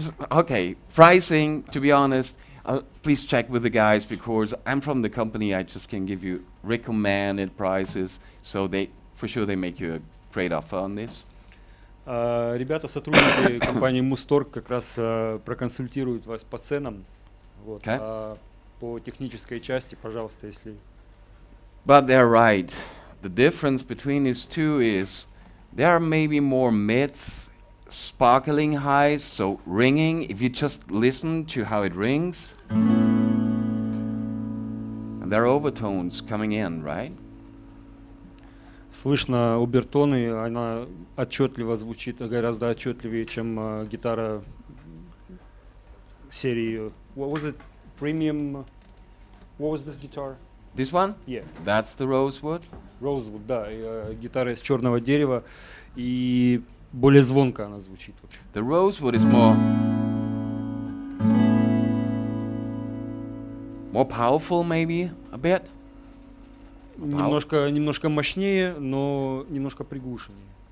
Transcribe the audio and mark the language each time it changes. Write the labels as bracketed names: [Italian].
[English] Okay, pricing, to be honest, please check with the guys because I'm from the company. I just can give you recommended prices. So for sure they make you a great offer on this. [Russian] Ребята, сотрудники компании Музторг как раз проконсультируют вас по ценам. Вот. [English] Okay. [Russian] По технической части, пожалуйста, если... [English] But they're right. The difference between these two is there are maybe more mids, sparkling highs, so ringing, if you just listen to how it rings. And there are overtones coming in, right? [Russian] Слышно обертоны, она отчетливо звучит, гораздо отчетливее, чем гитара серии... [English] What was it? Premium... What was this guitar? This one? Yeah. That's the rosewood. [Russian] Rosewood, да, гитара из черного дерева, и более звонко она звучит вообще. [English] The rosewood is more powerful, maybe a bit. [Russian] Немножко мощнее, но немножко приглушеннее.